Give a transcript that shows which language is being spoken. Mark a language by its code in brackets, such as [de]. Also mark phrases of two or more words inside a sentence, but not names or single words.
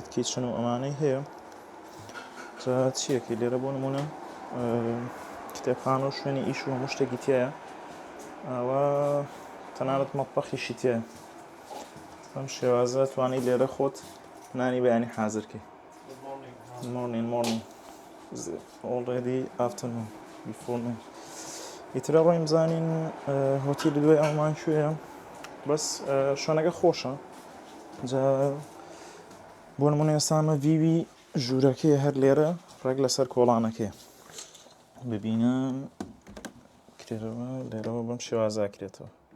[ckb] کیچن و ئەمانەی هەیە جا چیەکی لێرە بۆ نمونە کتێبخانە و شوێنی ئیش و هەموو شتێکی تایە ئەوە تەنانەت مەتبەخیشی تایە ئەم شێوازە توانی لێرە خۆت نانی بەیانی حازرکەی [en] morning already afternoon before noon [ckb] ئیترە ڕۆیم بزانین هۆتێلی دوای ئەومان کوێیە بەس شوێنەکە خۆشە جا بۆ نمونە ئێستامە ڤیوی ژوورەکەی هەر لێرە ڕێک لەسەر کۆڵانەکەی ببینن کرێرەوە لێرەوە بەم شێوازاکرێتەوە